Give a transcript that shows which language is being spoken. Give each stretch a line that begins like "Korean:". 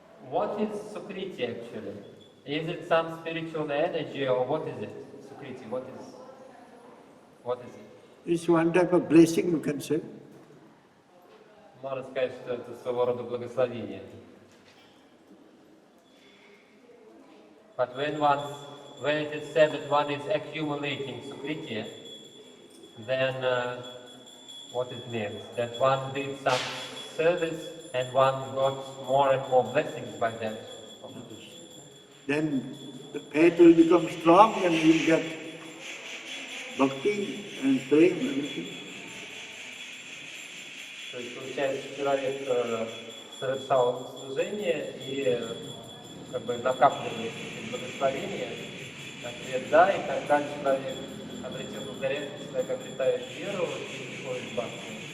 English: What is Sukriti actually? Is it some spiritual energy or what is it? Sukriti, what is it? It's one type of blessing, you can say.
Russian: Можно сказать, что это своего рода благословение.
English: But when it is said that one is accumulating Sukriti, then what it means? That one did some service and one got more and more blessings by that. Then the faith will become strong and you will get bhakti and prema, everything.
Russian: То есть, получается, человек совершал служение и как бы накапливает благословение, ответ да, и когда человек обретет благодарение, человек обретает веру и приходит в бхакти.